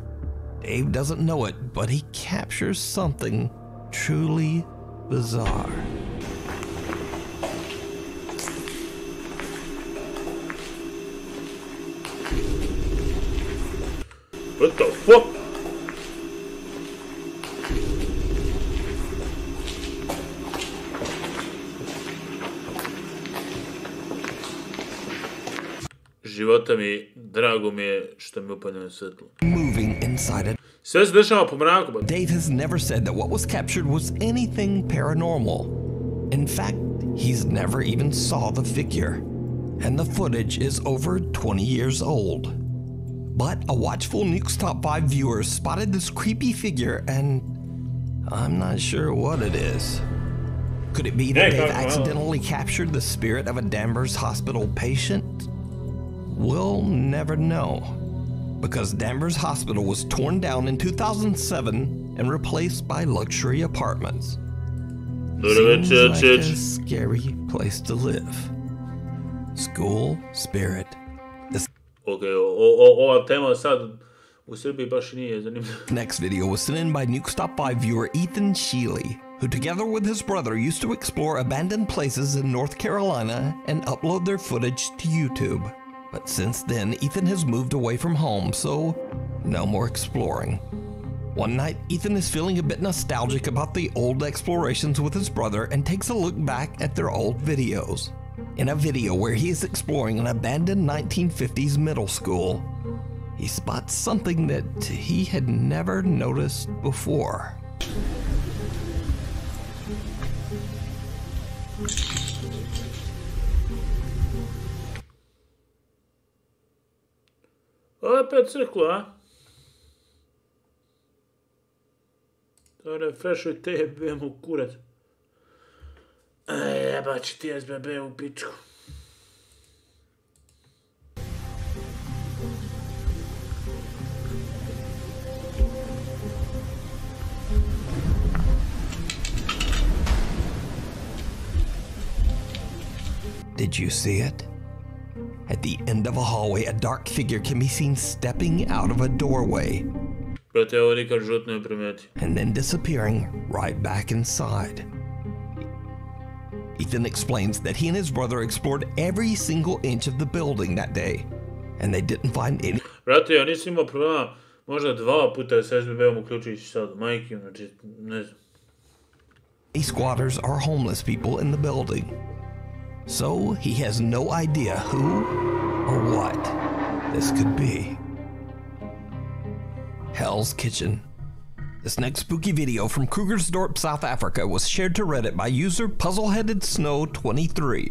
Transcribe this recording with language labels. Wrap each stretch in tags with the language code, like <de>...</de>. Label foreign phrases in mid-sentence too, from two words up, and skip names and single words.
<en>Dave doesn't know it, but he captures something truly bizarre. What the fuck?</en> <sr>Života mi, drago mi je što mi upadne na svetlo.</sr> <en>Moving inside it.</en> <sr>Sve se dešava po mraku,</sr> <en>but Dave has never said that what was captured was anything paranormal. In fact, he's never even saw the figure. And the footage is over 20 years old. But a watchful Nuke's Top 5 viewer spotted this creepy figure, and I'm not sure what it is. Could it be that Dave accidentally captured the spirit of a Danvers Hospital patient? We'll never know, because Danvers Hospital was torn down in 2007 and replaced by luxury apartments. Seems like a scary place to live. School spirit.</en> <sr>Okay, ova tema sad u Srbiji baš nije zanimljiva.</sr> <en>Next video was sent in by Nuke's Top 5 viewer Ethan Sheely, who together with his brother used to explore abandoned places in North Carolina and upload their footage to YouTube. But since then, Ethan has moved away from home, so no more exploring. One night, Ethan is feeling a bit nostalgic about the old explorations with his brother and takes a look back at their old videos. In a video where he is exploring an abandoned 1950s middle school, he spots something that he had never noticed before.</en> <sr>Opet crkla, a? To refreshuj te jebem u kurac. Jeba će ti SBB u pičku.</sr> <en>Did you see it? At the end of a hallway, a dark figure can be seen stepping out of a doorway and then disappearing right back inside. Ethan explains that he and his brother explored every single inch of the building that day, and they didn't find any.</en> <sr>Brate, ja nisam imao problema možda 2 puta sa SBB-om uključujući sad, majke, znači, ne znam.</sr> <en>Squatters are homeless people in the building, so he has no idea who or what this could be. Hell's Kitchen. This next spooky video from Krugersdorp, South Africa was shared to Reddit by user Puzzleheaded Snow 23.</en>